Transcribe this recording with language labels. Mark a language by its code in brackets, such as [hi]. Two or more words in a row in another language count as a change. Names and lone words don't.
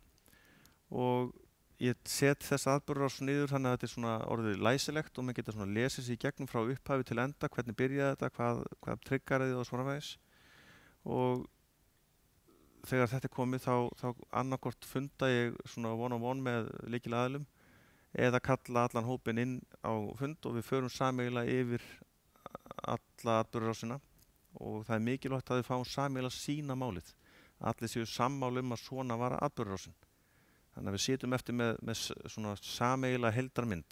[is] Og ég set þessa atburðarás niður þannig að þetta svona orðið læsilegt og maður geta svona lesið sig í gegnum frá upphafi til enda, hvernig byrjaði þetta, hvað triggaraði og svona vegis. Og þegar þetta komið þá annarkvort funda ég svona [en] one-on-one [is] með lykilaðilum eða kalla allan hópinn inn á fund og við förum sameiginlega yfir alla atburðarásina og það mikilvægt að við fáum sameiginlega sína málið. Allir séu sammála að svona var atburðarásin. Þannig að við sitjum eftir með svona sameiginlega heildarmynd.